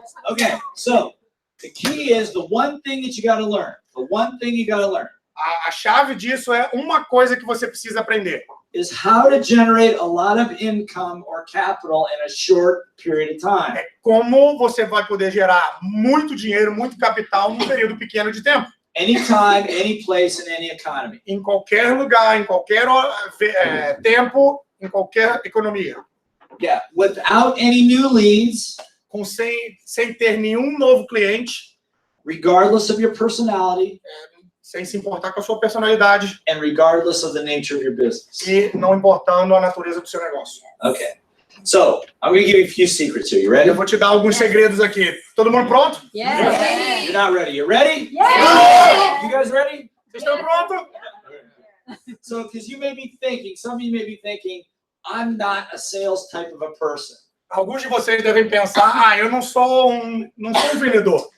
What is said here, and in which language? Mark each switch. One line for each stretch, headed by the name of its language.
English: Okay, so the key is the one thing that you got to learn. The one thing you got to learn
Portuguese: A chave disso é uma coisa que você precisa aprender.
English: is how to generate a lot of income or capital in a short period of time.
Portuguese: É como você vai poder gerar muito dinheiro, muito capital num período pequeno de tempo.
English: Anytime, any place, in any economy.
Portuguese: Em qualquer lugar, em qualquer tempo, em qualquer economia.
English: Yeah, without any new leads,
Portuguese: Sem ter nenhum novo cliente,
English: regardless of your personality,
Portuguese: sem se importar com a sua personalidade
English: and regardless of the nature of your business.
Portuguese: e não importando a natureza do seu negócio.
English: Okay, so I'm going to give you a few secrets here. You ready?
Portuguese: Eu vou te dar alguns segredos aqui. Todo mundo pronto?
English: You're not ready. You ready? Yeah. You guys ready?
Portuguese: Vocês estão prontos?
English: So, because you may be thinking, some of you may be thinking, I'm not a sales type of a person.
Portuguese: Alguns de vocês devem pensar, eu não sou um vendedor.